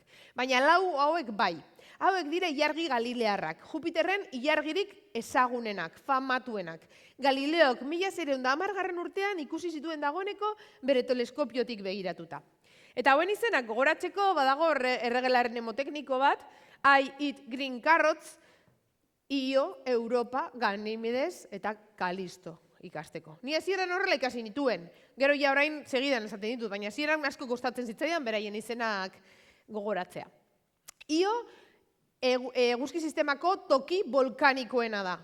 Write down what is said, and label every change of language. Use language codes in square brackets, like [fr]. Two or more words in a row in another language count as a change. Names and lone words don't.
[eu] Baina 4 hauek bai. Hauek dire ilargi galilearrak, Jupiterren ilargirik ezagunenak, famatuenak. Galileok 1710 urtean ikusi zituen dagoeneko bere teleskopiotik begiratuta. Eta hauen izenak gogoratzeko badago erregelaren hemotekniko bat, [en] I eat green carrots, Io, [eu] Europa, Ganimedes eta Kalisto ikasteko. Ni hasieran horrela ikasi nituen, gero ja orain segidan esaten ditut, baina hasieran asko kostatzen zitzaidan beraien izenak gogoratzea. Io, eguzki sistemako toki volkanikoena da.